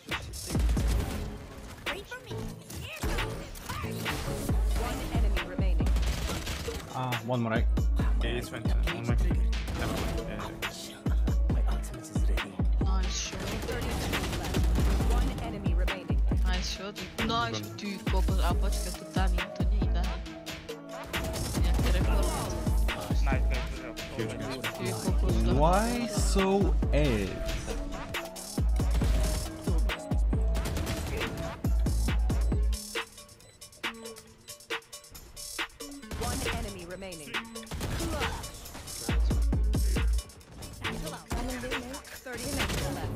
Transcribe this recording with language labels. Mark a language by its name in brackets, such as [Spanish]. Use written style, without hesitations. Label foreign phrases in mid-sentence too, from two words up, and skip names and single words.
[English] Wait for me. One enemy remaining. One more, right? Yeah, it's went. One more. Nice shot. One enemy remaining. Nice shot. Nice. [Slovak] Ty kokos, a počkaj, tu tam im to nejde. Nejaké rekord. Ty kokos. [English] Why so ass? One enemy remaining. 30 seconds left.